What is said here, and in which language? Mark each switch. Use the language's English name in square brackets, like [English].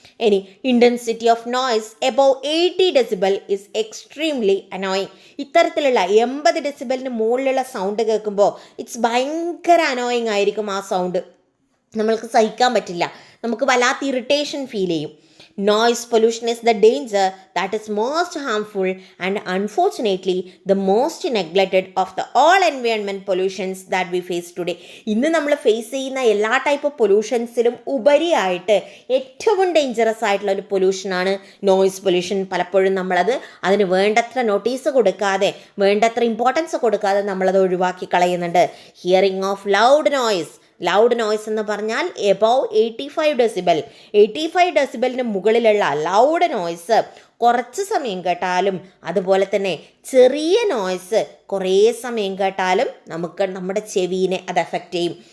[English] ഇനി intensity of noise above 80 decibel is extremely annoying. [Malayalam] ഇത്തരത്തിലുള്ള 80 decibelന് മുകളിലുള്ള സൗണ്ട് കേൾക്കുമ്പോൾ ഇറ്റ്സ് ഭയങ്കര അനോയിങ് ആയിരിക്കും. ആ സൗണ്ട് നമ്മൾക്ക് സഹിക്കാൻ പറ്റില്ല, നമുക്ക് വല്ലാത്ത ഇറിറ്റേഷൻ ഫീൽ ചെയ്യും. [English] Noise pollution is the danger that is most harmful and unfortunately the most neglected of the all environment pollutions that we face today. [Malayalam] ഇന്ന് നമ്മൾ ഫേസ് ചെയ്യുന്ന എല്ലാ ടൈപ്പ് പൊല്യൂഷൻസിലും ഉപരിയായിട്ട് ഏറ്റവും ഡേഞ്ചറസ് ആയിട്ടുള്ള ഒരു പൊല്യൂഷനാണ് നോയ്സ് പൊല്യൂഷൻ. പലപ്പോഴും നമ്മളത് അതിന് വേണ്ടത്ര നോട്ടീസ് കൊടുക്കാതെ, വേണ്ടത്ര ഇമ്പോർട്ടൻസ് കൊടുക്കാതെ നമ്മളത് ഒഴിവാക്കി കളയുന്നുണ്ട്. ഹിയറിംഗ് ഓഫ് ലൗഡ് നോയ്സ് എന്ന് പറഞ്ഞാൽ എബവ് 85 ഡെസിബൽ, 85 ഡെസിബലിന് മുകളിലുള്ള ലൗഡ് നോയ്സ് കുറച്ച് സമയം കേട്ടാലും, അതുപോലെ തന്നെ ചെറിയ നോയ്സ് കുറേ സമയം കേട്ടാലും നമ്മുടെ ചെവിനെ അത് എഫക്റ്റ് ചെയ്യും.